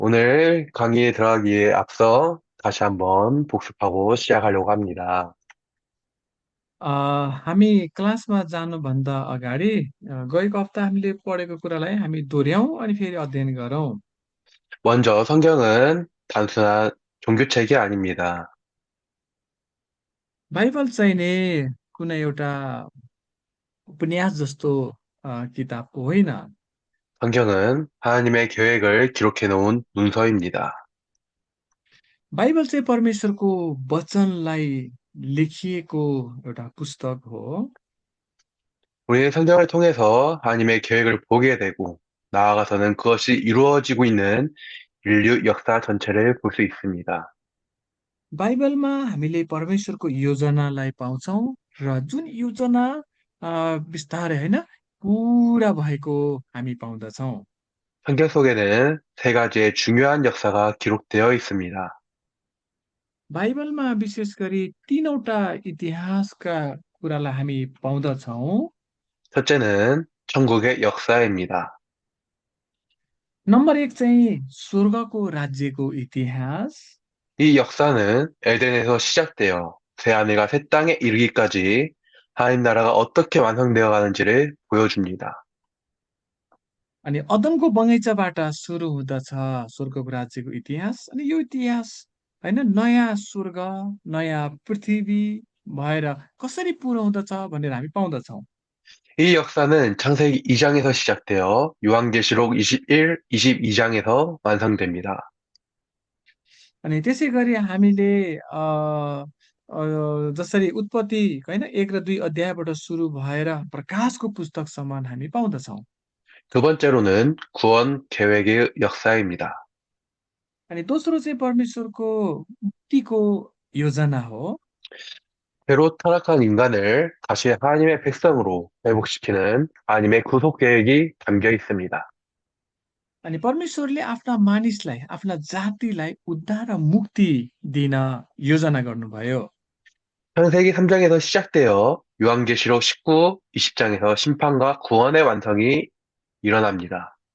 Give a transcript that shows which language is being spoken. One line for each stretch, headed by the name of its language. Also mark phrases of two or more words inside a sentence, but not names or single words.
Korean: 오늘 강의에 들어가기에 앞서 다시 한번 복습하고 시작하려고 합니다.
Nepali: अ, हामी क्लासमा जानुभन्दा अगाडि गएको हप्ता हामीले पढेको कुरालाई हामी दोहोऱ्याउँ अनि फेरि अध्ययन गरौँ।
Korean: 먼저 성경은 단순한 종교책이 아닙니다.
Nepali: बाइबल चाहिँ नि कुनै एउटा उपन्यास जस्तो किताबको होइन।
Korean: 성경은 하나님의 계획을 기록해 놓은 문서입니다.
Nepali: बाइबल चाहिँ परमेश्वरको वचनलाई लेखिएको एउटा पुस्तक हो।
Korean: 우리는 성경을 통해서 하나님의 계획을 보게 되고 나아가서는 그것이 이루어지고 있는 인류 역사 전체를 볼 수 있습니다.
Nepali: बाइबलमा हामीले परमेश्वरको योजनालाई पाउँछौँ र जुन योजना बिस्तारै होइन पुरा भएको हामी पाउँदछौँ।
Korean: 성경 속에는 세 가지의 중요한 역사가 기록되어 있습니다.
Nepali: बाइबलमा विशेष गरी 3वटा इतिहासका कुरालाई हामी पाउँदछौँ।
Korean: 첫째는 천국의 역사입니다.
Nepali: नम्बर 1 चाहिँ स्वर्गको राज्यको इतिहास।
Korean: 이 역사는 에덴에서 시작되어 새하늘과 새 땅에 이르기까지 하나님 나라가 어떻게 완성되어 가는지를 보여줍니다.
Nepali: अनि अदमको बगैँचाबाट सुरु हुँदछ स्वर्गको राज्यको इतिहास। अनि यो इतिहास होइन नयाँ स्वर्ग, नयाँ पृथ्वी भएर कसरी पुरो हुँदछ भनेर हामी पाउँदछौँ।
Korean: 이 역사는 창세기 2장에서 시작되어 요한계시록 21, 22장에서 완성됩니다.
Nepali: अनि त्यसै गरी हामीले अ, अ, जसरी उत्पत्ति होइन 1 र 2 अध्यायबाट सुरु भएर प्रकाशको पुस्तकसम्म हामी पाउँदछौँ।
Korean: 두 번째로는 구원 계획의 역사입니다.
Nepali: अनि दोस्रो चाहिँ परमेश्वरको मुक्तिको योजना हो।
Korean: 새로 타락한 인간을 다시 하나님의 백성으로 회복시키는 하나님의 구속 계획이 담겨 있습니다.
Nepali: अनि परमेश्वरले आफ्ना मानिसलाई, आफ्ना जातिलाई उद्धार र मुक्ति दिन योजना गर्नुभयो।
Korean: 창세기 3장에서 시작되어 요한계시록 19, 20장에서 심판과 구원의 완성이 일어납니다.